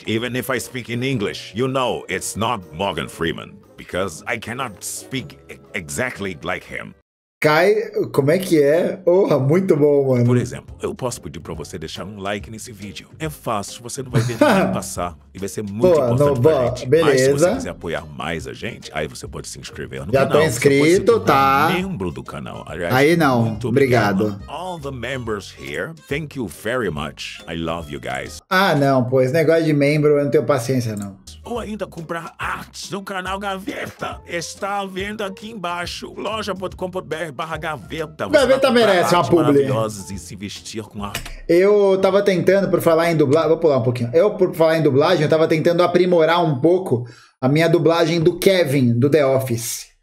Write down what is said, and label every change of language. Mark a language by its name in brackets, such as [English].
[English] Even if I speak in English, you know it's not Morgan Freeman. Because I cannot speak exactly like him. [Portuguese] cai... Como é que é? Porra, muito bom, mano. Por exemplo, eu posso pedir pra você deixar um like nesse vídeo. É fácil, você não vai ver ninguém passar. E vai ser muito importante pra gente. Beleza. Mas se você quiser apoiar mais a gente, aí você pode se inscrever no Já canal. tô inscrito, tá? Membro do canal. Aliás, aí não, muito obrigado. [English] All the members here, thank you very much. I love you guys. [Portuguese] Ah, não, pô, esse negócio de membro eu não tenho paciência, não. Ou ainda comprar artes do canal Gaveta. Está vendo aqui embaixo. loja.com.br/Gaveta. Gaveta merece uma publi. Maravilhosas e se vestir com arte. Eu tava tentando, por falar em dublagem... Vou pular um pouquinho. Por falar em dublagem, eu tava tentando aprimorar um pouco a minha dublagem do Kevin, do The Office.